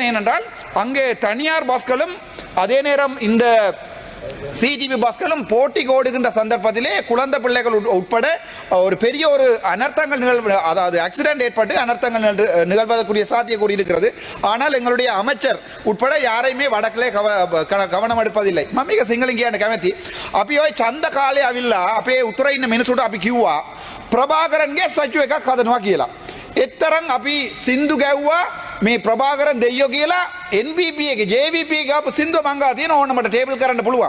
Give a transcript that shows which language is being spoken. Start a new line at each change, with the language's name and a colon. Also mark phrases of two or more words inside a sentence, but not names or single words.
Tamil: என்னென்றால் அங்கே தனியார் பஸ்களும் அதே நேரம் இந்த சிடிபி பஸ்களும் போட்டிக்கு ஓடுகின்ற சந்தர்ப்பத்திலே குழந்தை பிள்ளைகள் உட்பட ஒரு பெரிய ஒரு அனர்த்தங்கள் அதாவது ஆக்சிடென்ட் ஏற்பட்டு அனர்த்தங்கள் நிகழ்வதற்குரிய சாத்தியக்கூறி இருக்கிறது. ஆனால் எங்களுடைய அமைச்சர் உட்பட யாரையுமே வடக்கிலே கவனம் எடுப்பதில்லை.
Sinhala: මම සිංහලෙන් කියන්න කැමති. අපි ඔය ඡන්ද කාලේ අවිල්ලා අපේ උතුරේ ඉන්න මිනිසුන්ට අපි කිව්වා ප්‍රභාකරන්ගේ ස්ටැචු එකක් හදනවා කියලා. එතරම් අපි සින්දු ගැව්වා මේ ප්‍රභාකරන් දෙයියෝ කියලා NPP එකේ JVP එකේ අප සින්දුව මංගා තියෙන ඕන මට ටේබල් කරන්න පුළුවන්.